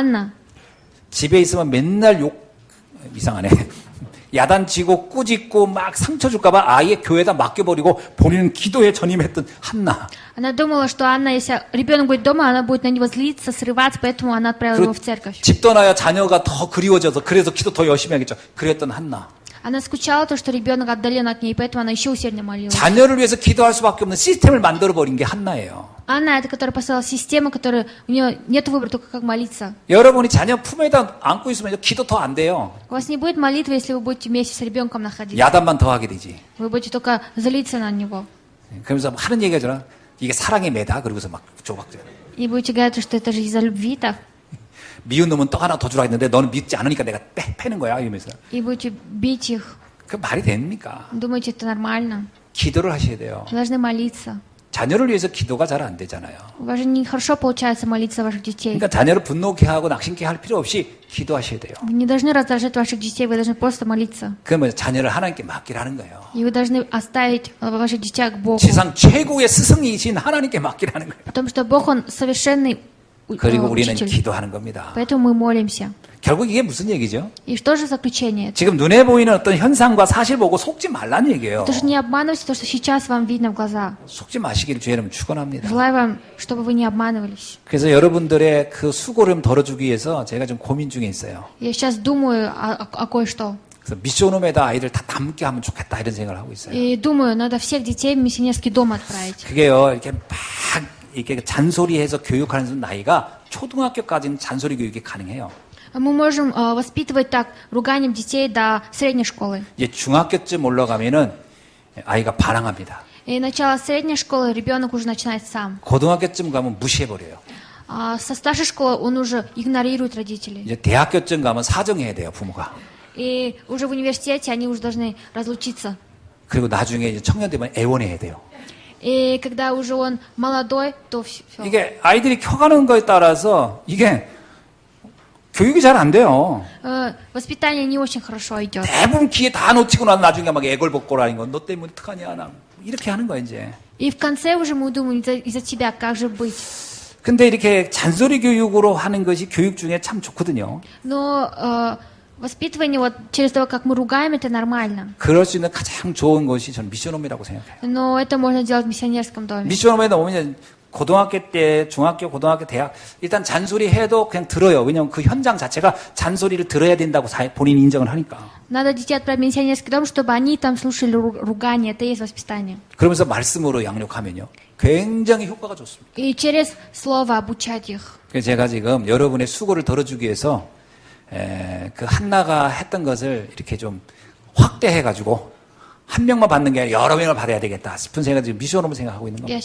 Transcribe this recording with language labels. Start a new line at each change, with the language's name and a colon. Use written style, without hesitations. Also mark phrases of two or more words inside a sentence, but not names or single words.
Russian: Это Анна.
Korean: 집에 있으면 맨날 이상하네. 야단치고 꾸짖고 막 상처 줄까봐 아예 교회에다 맡겨버리고 본인은 기도에 전임했던 한나.
Russian: Она думала, что Анна, если ребенок будет дома, она будет на него злиться, срываться, поэтому она отправила его в церковь.
Korean: 집 떠나야 자녀가 더 그리워져서 그래서 기도 더 열심히 하겠죠. 그랬던 한나.
Russian: Она скучала, то, что ребенок отдален от нее, поэтому она еще усерднее молилась.
Korean: 자녀를 위해서 기도할 수밖에 없는 시스템을 만들어버린 게 한나예요.
Russian: Анна, это которая поставила систему, которая у нее нет выбора, только как молиться.
Korean: 여러분이 자녀 품에다 안고 있으면 기도 더 안 돼요.
Russian: У вас не будет молитвы, если вы будете вместе с ребенком находиться.
Korean: 야단만 더 하게 되지.
Russian: Вы будете только злиться на него.
Korean: 그러면서 하는 얘기가 저는 이게 사랑의 매다. 그러고서 막 조박져요.
Russian: И будете говорить, что это же из-за любви так.
Korean: 미운 놈은 떡 하나 더 주라 했는데 너는 믿지 않으니까 내가 패는 거야. 이러면서.
Russian: И будете бить их.
Korean: 그 말이 됩니까?
Russian: Думаете, это нормально?
Korean: 기도를 하셔야 돼요.
Russian: Вы должны молиться.
Korean: 자녀를 위해서 기도가 잘 안 되잖아요.
Russian: У вас же нехорошо получается молиться за ваших детей.
Korean: 그러니까 자녀를 분노케 하고 낙심케 할 필요 없이 기도하셔야 돼요.
Russian: Вы не должны раздражать ваших детей, вы должны просто молиться.
Korean: 그러면 자녀를 하나님께 맡기라는 거예요.
Russian: И вы должны оставить ваших детей к Богу.
Korean: 지상 최고의 스승이신 하나님께 맡기라는 거예요.
Russian: Потому что Бог, Он совершенный
Korean: 그리고 우리는
Russian: учитель.
Korean: 기도하는 겁니다.
Russian: Поэтому мы молимся.
Korean: 결국 이게 무슨 얘기죠?
Russian: И что же заключение?
Korean: 지금 눈에 보이는 어떤 현상과 사실 보고 속지 말라는 얘기예요.
Russian: Это же не обманывайте то, что сейчас вам видно в глаза.
Korean: 속지 마시기를 주의 이름 축원합니다.
Russian: Желаю вам, чтобы вы не обманывались.
Korean: 그래서 여러분들의 그 수고를 좀 덜어주기 위해서 제가 좀 고민 중에 있어요.
Russian: Я сейчас думаю о кое-что.
Korean: 그래서 미션홈에다 아이들 다 담게 하면 좋겠다 이런 생각을 하고 있어요.
Russian: И думаю, надо всех детей в миссионерский дом отправить.
Korean: 그게요 이렇게 막 이렇게 잔소리해서 교육하는 나이가 초등학교까지는 잔소리 교육이 가능해요.
Russian: Мы можем воспитывать так руганием детей до средней школы.
Korean: 이제 중학교쯤 올라가면은 아이가 반항합니다.
Russian: И начало средней школы ребенок уже начинает сам.
Korean: 고등학교쯤 가면 무시해버려요.
Russian: А со старшей школы он уже игнорирует родителей.
Korean: 이제 대학교쯤 가면 사정해야 돼요 부모가.
Russian: И уже в университете они уже должны разлучиться.
Korean: 그리고 나중에 이제 청년 되면 애원해야 돼요.
Russian: И когда уже он молодой, то все.
Korean: 이게 아이들이 커가는 거에 따라서 이게 교육이 잘 안 돼요.
Russian: Воспитание не очень хорошо идет.
Korean: 대부분 기회 다 놓치고 나서 나중에 막 애걸복걸하는 거. 너 때문에 어떡하냐 나 이렇게 하는 거야 이제.
Russian: И в конце уже мы думаем из-за тебя, как же быть.
Korean: 근데 이렇게 잔소리 교육으로 하는 것이 교육 중에 참 좋거든요.
Russian: Но воспитывание вот через то, как мы ругаем, это нормально.
Korean: 그럴 수 있는 가장 좋은 것이 저는 미션홈이라고 생각해요.
Russian: Но это можно делать в миссионерском доме.
Korean: 미션홈에 오면 고등학교 때, 중학교, 고등학교, 대학 일단 잔소리 해도 그냥 들어요. 왜냐하면 그 현장 자체가 잔소리를 들어야 된다고 본인이 인정을 하니까.
Russian: Надо детей отправить в миссионерский дом, чтобы они там слушали ругание. Это и есть воспитание.
Korean: 그러면서 말씀으로 양육하면요. 굉장히 효과가 좋습니다.
Russian: И через слово обучать их.
Korean: 그래서 제가 지금 여러분의 수고를 덜어주기 위해서 그 한나가 했던 것을 이렇게 좀 확대해가지고 한 명만 받는 게 아니라 여러 명을 받아야 되겠다 싶은 생각을 지금 미션홈을 생각하고 있는 겁니다.